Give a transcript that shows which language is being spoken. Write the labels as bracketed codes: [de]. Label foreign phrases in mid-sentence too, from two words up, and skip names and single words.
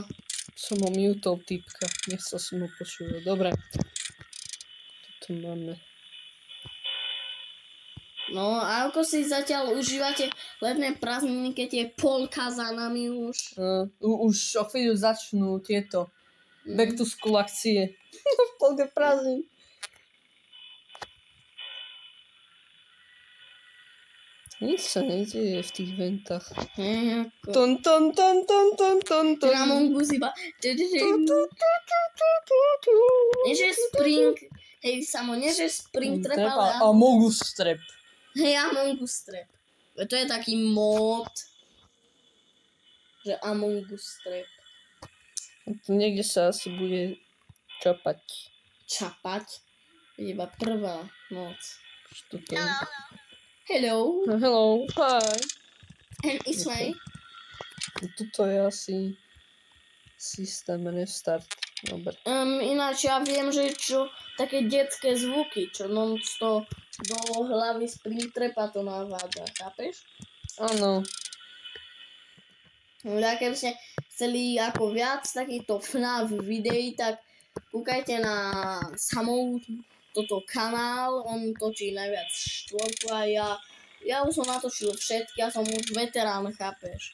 [sk] Som ho mutol typka, nechcel som ho počúvať. Dobre. Toto máme. No a ako si zatiaľ užívate letné prázdniny, keď je polka za nami už? Už o chvíľu začnú tieto [en] back to school [sk] akcie. V polke prázdnin. Nič sa nedieje v tých ventách. Ton, ton, ton, ton, ton, ton, ton. Na Mongus iba... Nie, že Spring... Hej, samo, nie, že Spring Trap, ale... Among Us Trap. Hej, Among Us Trap. To je taký mod. Že Among Us Trap. Tu niekde sa asi bude čapať. Čapať? Je iba prvá noc. Čo to je? [en] Hello. Hello, hi. And it's my... [sk] Tuto je asi systém restart. Dobre. Ináč ja viem, že čo také detské zvuky, čo non-stop do hlavy Springtrapa to navádza, chápeš? Áno. Ja keby ste chceli ako viac takýchto FNAF videí, tak kúkajte na samou toto kanál, on točí najviac štvorku a ja už som natočil všetky, ja som už veterán, chápeš?